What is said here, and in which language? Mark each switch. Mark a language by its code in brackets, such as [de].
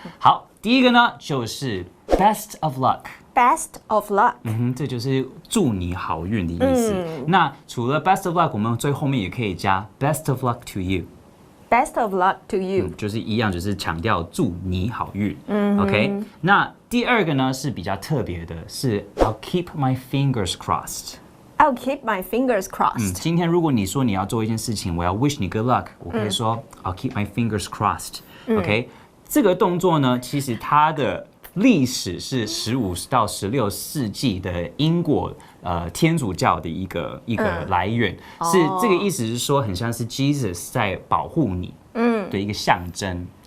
[zh] 好，第一个呢就是 [en] best of luck。Best of luck， [zh] 这就是祝你好运的意思。那除了 best of luck， 我们最后面也可以加 [en] best of luck to you。 Best of luck to you， [zh] 就是一样，就是强调祝你好运。 OK， 那第二个呢是比较特别的，是 [en] I'll keep my fingers crossed。I'll keep my fingers crossed。 [zh] 今天如果你说你要做一件事情，我要 wish 你 good luck，我可以说 [en] I'll keep my fingers crossed。 [zh] OK，这个动作呢，其实它的历史是15到16世纪的英国天主教的一个来源，是这个意思是说很像是 Jesus 在保护你的一个象征。